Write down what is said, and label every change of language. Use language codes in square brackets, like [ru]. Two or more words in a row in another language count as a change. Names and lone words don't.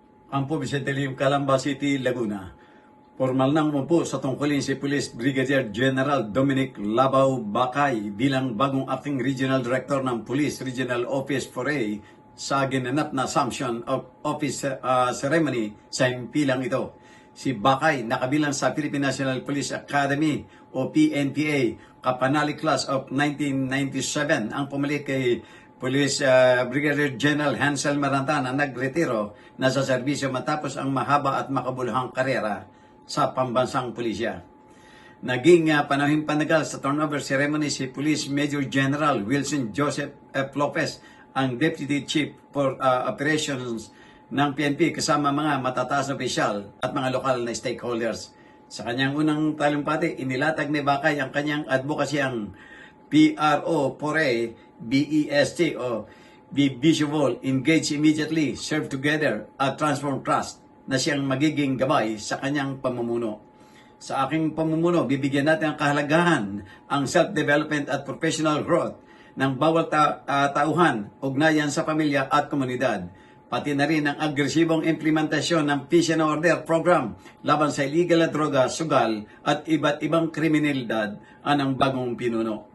[tl] Ang po Vicente Liu, Calamba City, Laguna. Formal nang umupo sa tungkulin si Police Brigadier General Dominic Labao Bacay bilang bagong acting Regional Director ng Police Regional Office 4A sa ginanap na Assumption of Office Ceremony sa himpilang ito. Si Bacay nakabilang sa Philippine National Police Academy o PNPA Kapanali Class of 1997 ang pumalit kay Police Brigadier General Hansel Maranta na nagretiro na sa serbisyo matapos ang mahaba at makabuluhang karera sa pambansang pulisya. Naging panahing panagal sa [en] turnover ceremony [tl] si Police Major General Wilson Joseph F. Lopez, ang Deputy Chief for Operations ng PNP kasama mga matataas na opisyal at mga lokal na stakeholders. Sa kanyang unang talumpati, inilatag ni Bacay ang kanyang advocacyang PRO4A BEST o Be Visible, Engage Immediately, Serve Together at Transform Trust na siyang magiging gabay sa kanyang pamumuno. Sa aking pamumuno, bibigyan natin ang kahalagahan ang self-development at [en] professional growth [tl] ng bawat tauhan, ugnayan sa pamilya at komunidad, pati na rin ang agresibong implementasyon ng Peace and Order Program laban sa illegal na droga, sugal at iba't ibang kriminalidad ang bagong pinuno.